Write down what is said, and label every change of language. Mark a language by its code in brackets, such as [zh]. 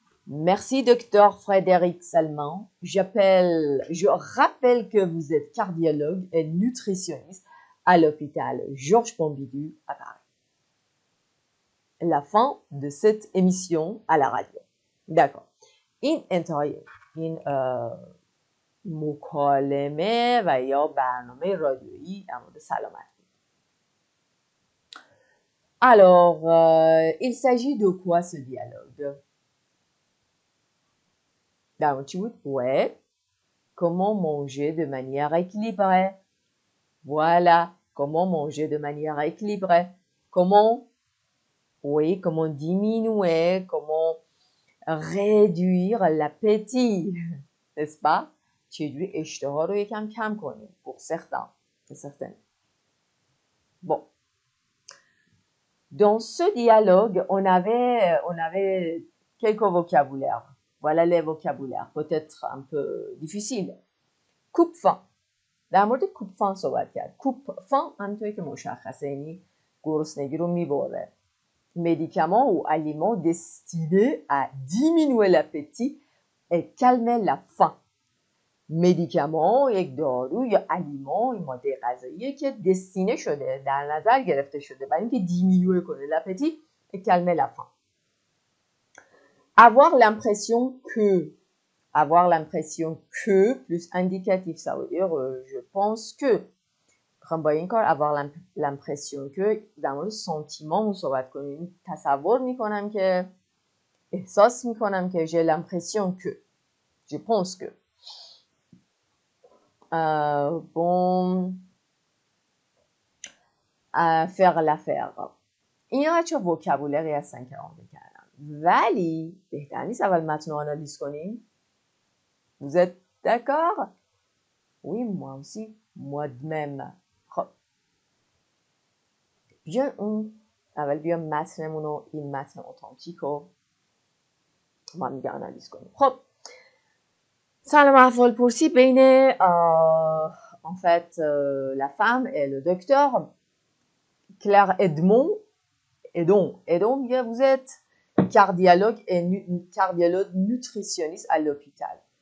[fr] Merci, docteur Frédéric Salman. Je rappelle que vous êtes cardiologue et nutritionniste à l'hôpital Georges Pompidou à Paris. La fin de cette émission à la radio. d'accord. [fa] این انتهای این مکالمه و یا برنامه رادیویی در مورد سلامت بود. [fr] Alors, il s'agit de quoi ce dialogue? Ouais. Comment manger de manière équilibrée? Voilà. Comment manger de manière équilibrée? Comment diminuer, comment réduire l'appétit, n'est-ce pas? [fa] چجوری اشتها رو یکم کم کنیم [fr] pour certains, certaines. Bon. Dans ce dialogue, on avait quelques vocabulaires. Voilà les vocabulaires, peut-être un peu difficiles. [fa] coupe-faim. در مورد کوپفان صحبت کرد. کوپفان همونطوری که مشخصه یعنی گرسنگی رو میبره. [fr] Médicaments ou aliments destinés à diminuer l'appétit et calmer la faim. [fa] مدیکامان یک دارو یا الیمان یا ماده غذایی که دستینه شده، در نظر گرفته شده برای اینکه دیمیوه کنه l'appétit. [fr] et calmer la faim. Avoir l'impression que plus indicatif, ça veut dire je pense que. [fa] میخوام با این کار [fr] avoir l'impression que [fa] در مورد سانتیمامون صحبت کنیم. تصور میکنم که، احساس میکنم که [fr] j'ai l'impression que, je pense que. Bon, faire l'affaire. [fa] اینا چه وکابولری هستن که آمده کردم، ولی بهتر نیست اول متن رو آنالیز کنیم؟ [fr] Vous êtes d'accord? Oui, moi aussi, moi de même. [fa] خب بیاین اول بیایم متنمون رو، این متن اتانتیک رو ما میگه آنالیز کنیم. خب سلام احوال پرسی بین [fr] en fait la femme et le docteur Claire Edon [fa] میگه [fr] vous êtes cardiologue nutritionniste à l'hôpital.